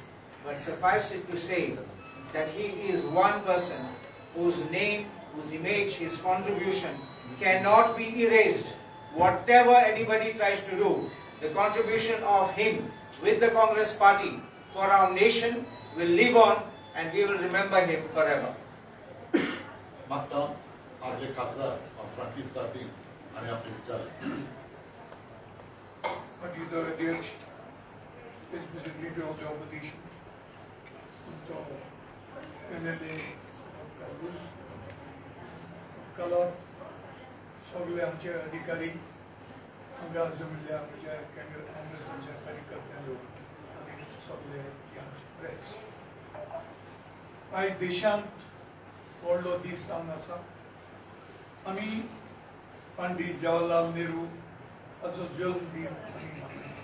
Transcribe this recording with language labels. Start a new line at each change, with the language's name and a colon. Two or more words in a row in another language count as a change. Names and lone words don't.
English: But suffice it to say that he is one person whose name, whose image, his contribution cannot be erased. Whatever anybody tries to do, the contribution of him with the Congress Party for our nation will live on and we will remember him forever.
Konkani: मागता आपले खासदार फ्रान्सिस सार्दिन आणि आपले विचार.
English: Partido Adeus, ex-president leader of the opposition, MLA Carlos, Kalab,
Konkani: सगळे आमचे अधिकारी, हांगा जमिल्ले आमच्या कॅन्डिडेट काँग्रेसाचे कार्यकर्ते लोक आणि सगळे प्रेस. आयज देशांत व्हडलो दीस जावन आसा. आमी पंडित जवाहरलाल नेहरू हाचो जल्म दिन आमी मनयतात.